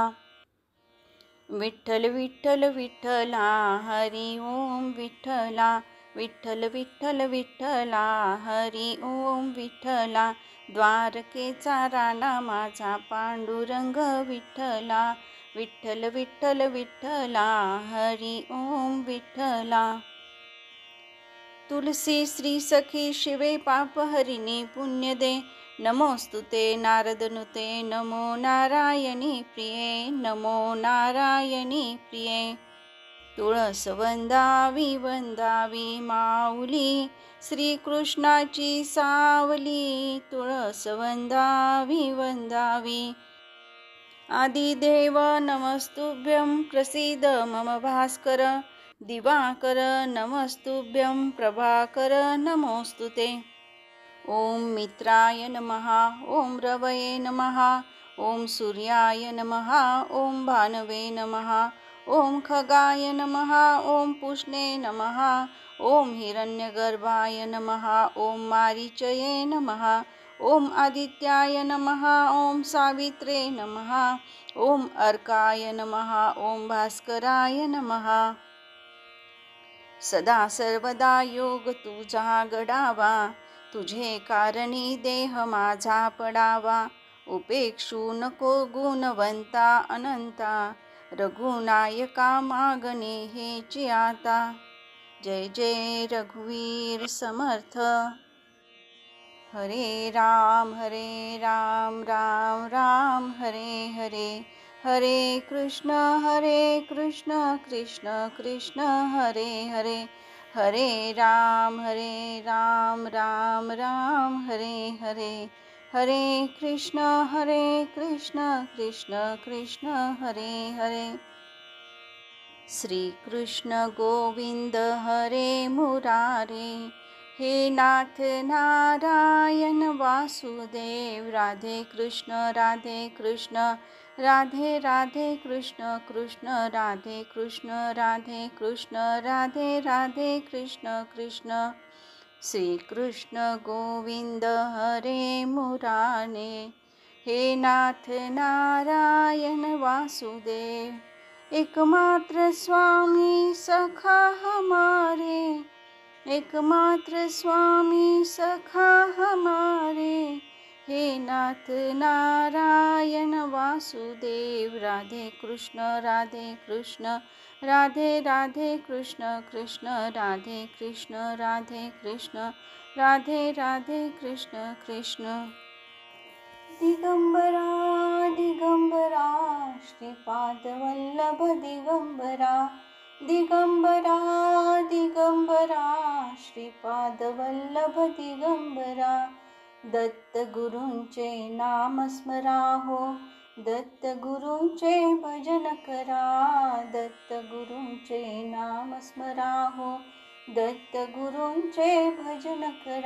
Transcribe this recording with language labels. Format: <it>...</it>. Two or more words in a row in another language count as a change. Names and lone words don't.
<mr>विठ्ठल विठ्ठल विठ्ठला हरी ओम विठ्ठला विठ्ठल विठ्ठल विठ्ठला हरी ओम विठ्ठला। द्वारकेचा राणा माझा पांडुरंग विठ्ठला विठ्ठल विठ्ठल विठ्ठला हरी ओम विठ्ठला।</mr> <sa>तुलसी श्री सखी शिवे पाप हरिणी पुण्य दे नमोस्तुते नारदनुते नमो नारायणी प्रिये नमो नारायणी प्रिये।</sa> <mr>तुळस वंदावी वंदावी माऊली श्रीकृष्णाची सावली तुळस वंदावी वंदावी।</mr> <sa>आदिदेव नमस्तुभ्यं प्रसीद मम भास्कर दिवाकर नमस्तुभ्यं प्रभाकर नमोस्तुते। ओम मित्राय नमः ओम रवये नमः ओम सूर्याय नमः ओम भानवे नमः ओम खगाय नमः ओम पुष्णे नमः ओम हिरण्यगर्भाय नमः ओम मारीचये नमः ओम आदित्याय नमः ओम सावित्रे नमः ओम अर्काय नमः ओम भास्कराय नमः।</sa> <mr>सदा सर्वदा योग तुझा घडावा तुझे कारणी देह माझा पडावा। उपेक्षू नको गुणवंता अनंता रघुनायका मागणे हेची आता। जय जय रघुवीर समर्थ।</mr> <sa>हरे राम राम राम हरे हरे हरे कृष्ण कृष्ण कृष्ण हरे हरे हरे राम राम राम हरे हरे हरे कृष्ण कृष्ण कृष्ण हरे हरे। श्री कृष्ण गोविंद हरे मुरारे हे नाथ नारायण वासुदेव। राधे कृष्ण राधे राधे कृष्ण कृष्ण राधे कृष्ण राधे कृष्ण कृष्ण। श्री कृष्ण गोविंद हरे मुरारे हे नाथ नारायण वासुदेव।</sa> <hi>एकमात्र स्वामी सखा हमारे एकमात्र स्वामी सखा हमारे</hi> <sa>हे नाथ नारायण वासुदेव। राधे कृष्ण राधे कृष्ण कृष्ण राधे कृष्ण राधे कृष्ण कृष्ण।</sa> <mr>दिगंबरा दिगंबरा श्रीपाद वल्लभ दिगंबरा दिगंबरा दिगंबरा श्रीपाद वल्लभ दिगंबरा। दत्त गुरूंचे नाम स्मरा हो दत्त गुरूंचे भजन करा, दत्त गुरूंचे नाम स्मरा हो, दत्त गुरूंचे भजन करा.</mr>